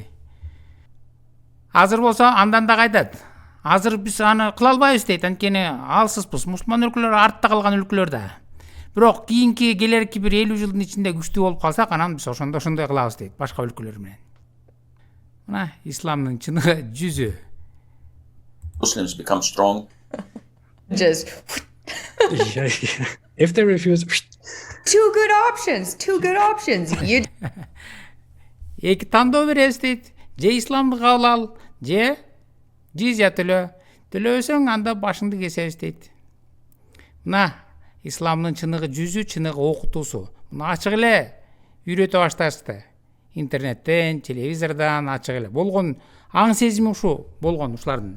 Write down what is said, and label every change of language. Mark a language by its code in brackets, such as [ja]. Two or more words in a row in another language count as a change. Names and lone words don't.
[ky] Азыр болсо андан да кайтат. Азыр биз аны кыла албайбыз дейт, анткени алсызбыз. Мусулман өлкөлөр артта калган өлкөлөр да. Бирок кийинки келерки бир 50 жылдын ичинде күчтүү болуп калсак, анан биз ошондой кылабыз дейт, башка өлкөлөр менен. Мына исламдын чыныгы жүзү. [en] Muslims become strong. Just... If they refuse... Two good options. You... [ky] Эки тандоо беребиз дейт. Же исламды кабыл ал, же жизя төлө. Төлөбөсөң, анда башыңды кесебиз дейт. Мына исламдын чыныгы жүзү, чыныгы окутуусу. Муну ачык эле үйрөтө башташты. Интернеттен, телевизордон ачык эле болгон аң сезими ушу болгон ушулардын.